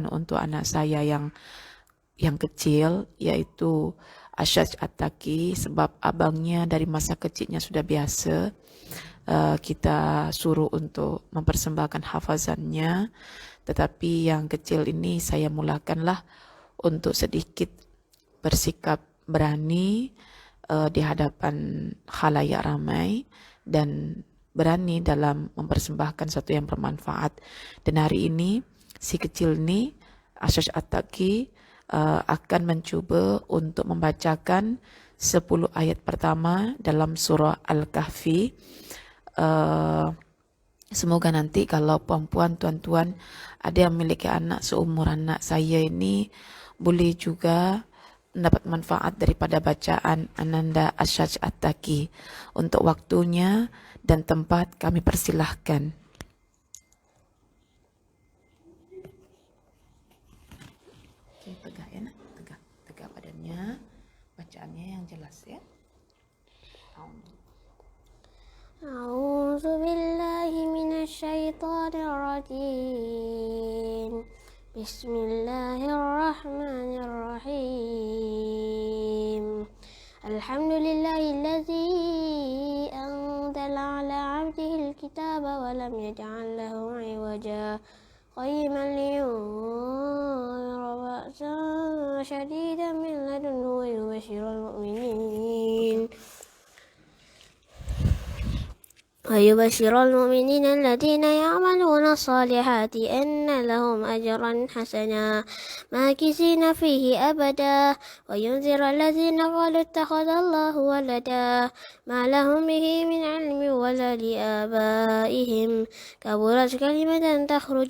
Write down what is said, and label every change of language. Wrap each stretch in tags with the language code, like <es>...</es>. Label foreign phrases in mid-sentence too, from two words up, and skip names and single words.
<ms>untuk anak saya yang kecil, yaitu Asyaj At-Taki, sebab abangnya dari masa kecilnya sudah biasa kita suruh untuk mempersembahkan hafazannya, tetapi yang kecil ini saya mulakanlah untuk sedikit bersikap berani di hadapan khalayak ramai dan berani dalam mempersembahkan sesuatu yang bermanfaat. Dan hari ini si kecil ini Asyaj At-Taki akan mencuba untuk membacakan 10 ayat pertama dalam surah Al-Kahfi. Semoga nanti kalau puan-puan, tuan-tuan ada yang memiliki anak seumur anak saya ini, boleh juga mendapat manfaat daripada bacaan Ananda Asyaj At-Taki. Untuk waktunya dan tempat kami persilahkan. Tegak ya nak, tegak badannya, bacaannya yang jelas ya.</ms> <ar>أعوذ بالله من الشيطان الرجيم. بسم الله الرحمن الرحيم. الحمد لله الذي أنزل على عبده الكتاب ولم يجعل له عوجا قيما لينذر بأسا شديدا من لدنه ويبشر المؤمنين الذين يعملون الصالحات أن لهم أجرا حسنا ماكثين فيه أبدا وينذر الذين قالوا اتخذ الله ولدا ما لهم به من علم ولا لآبائهم كبرت كلمة تخرج</ar>